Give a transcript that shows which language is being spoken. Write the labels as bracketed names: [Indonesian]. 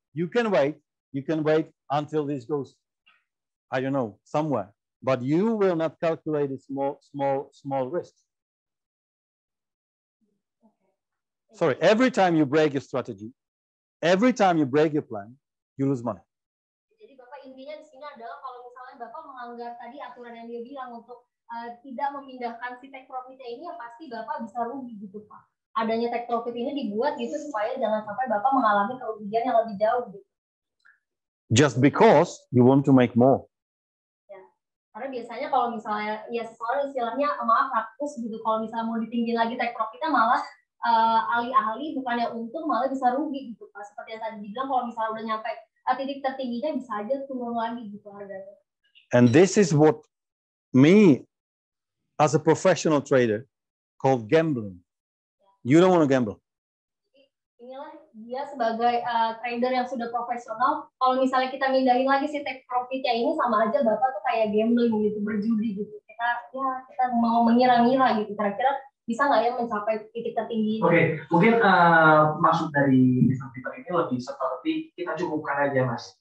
[English] You can wait until this goes, I don't know, somewhere, but you will not calculate a small risk. Sorry, every time you break your strategy, every time you break your plan, you lose money. [Indonesian] Jadi Bapak intinya di sini adalah kalau misalnya Bapak melanggar tadi aturan yang dia bilang untuk tidak memindahkan si take profitnya ini, ya pasti Bapak bisa rugi gitu Pak. Adanya take profit ini dibuat gitu supaya jangan sampai Bapak mengalami kerugian yang lebih jauh gitu. [English] Just because you want to make more. [Indonesian] Ya. Karena biasanya kalau misalnya ya seseorang istilahnya maaf rakus gitu, kalau misalnya mau ditinggiin lagi take profitnya malah alih-alih bukannya untung malah bisa rugi gitu Pak. Seperti yang tadi dibilang kalau misalnya udah nyampe titik tertingginya bisa aja turun lagi gitu harganya. [English] And this is what me as a professional trader called gambling. You don't want to gamble. [Indonesian] Inilah dia sebagai trader yang sudah profesional. Kalau misalnya kita mindahin lagi si take profitnya ini, sama aja Bapak tuh kayak gambling gitu, berjudi gitu. Kita mau mengira-ngira gitu. Kira-kira bisa nggak ya mencapai titik tertinggi? Oke, mungkin maksud dari Mr. Peter ini lebih seperti kita cukupkan aja Mas.